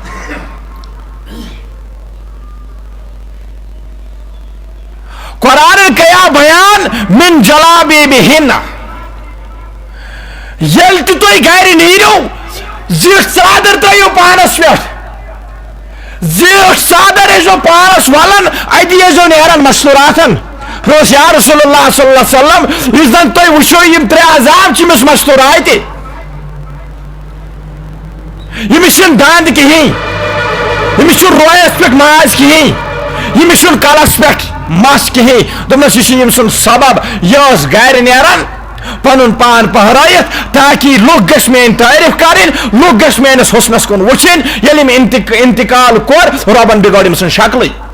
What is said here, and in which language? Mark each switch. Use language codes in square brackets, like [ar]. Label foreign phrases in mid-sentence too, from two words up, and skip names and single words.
[ks] قرآن کیا بیان [ar] من جلابیبہن [ks] یل تہ تھی گھر نیرو زیٹھ ژادر ترٛٲیِو پانس پٮ۪ٹھ زیٹھ ژادر ٲسۍزیو پانس ولن اتی ٲسۍزیو نیران مستوراتن روس [ar] یا رسول اللہ صلی اللہ علیہ وسلم [ks] یُس زن تُہۍ وٕچھو یم 3 عذاب چھِ أمِس مستوراتہِ یٔمِس چھُنہٕ دند کِہیٖنۍ یٔمِس چھُنہٕ رویس پٮ۪ٹھ ماز کِہیٖنۍ یٔمِس چھُنہٕ کلس پٮ۪ٹھ مس کِہیٖنۍ دوٚپنس یہِ چھُ ییٚمہِ سُنٛد سبب یہِ ٲس گرِ نیران پنُن پان پہرٲیِتھ تاکہِ لُکھ گژھِ میٲنۍ تعریف کرٕنۍ لُکھ گژھِ میٲنِس حسنس کُن وٕچھِنۍ ییٚلہِ أمۍ انتقال کوٚر رۄبن بِگٲڑ أمۍ سٕنٛز شکلٕے